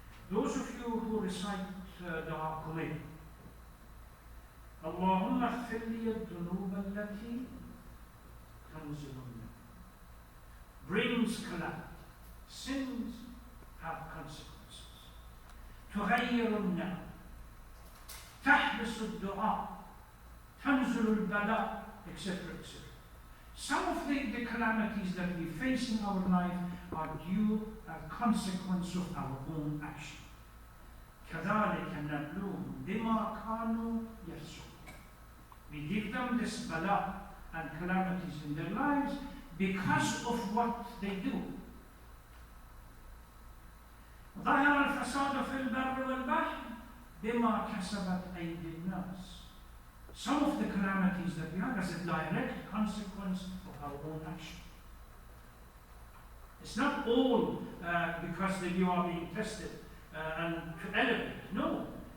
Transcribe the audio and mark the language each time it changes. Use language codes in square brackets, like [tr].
[en] Those of you who recite Dua Kumayl, [ar] اللهم اغفر لي الذنوب التي تنزل منك, [en] brings calamity. Sins have consequences. [ar] تغير النعم, تحبس الدعاء, تنزل البلاء, [en] etc. etc. Some of the calamities that we face in our life are due a consequence of our own action. [ar] كذلك نبلوهم بما كانوا يفسقون. [en] We give them this bala and calamities in their lives because of what they do. [ar] ظهر الفساد في البر والبحر بما كسبت أيدي الناس. [en] Some of the calamities that we have as a direct consequence of our own action. It's not all because you are being tested and to elevate. No.